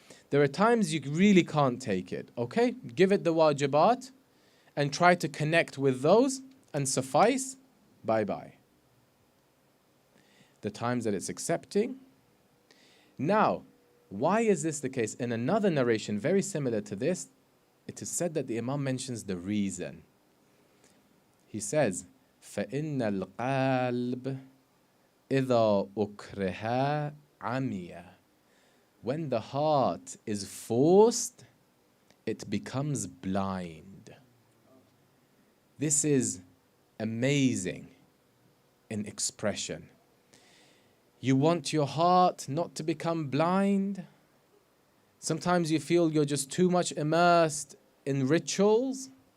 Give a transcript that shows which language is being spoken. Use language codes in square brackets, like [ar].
[en] There are times you really can't take it, okay? Give it the wajibat and try to connect with those and suffice, bye-bye. The times that it's accepting. Now, why is this the case? In another narration very similar to this, it is said that the Imam mentions the reason. He says, [ar] فَإِنَّ الْقَلْبِ إِذَا أُكْرِهَا عَمِيَ. [en] When the heart is forced, it becomes blind. This is amazing in expression. You want your heart not to become blind. Sometimes you feel you're just too much immersed in rituals.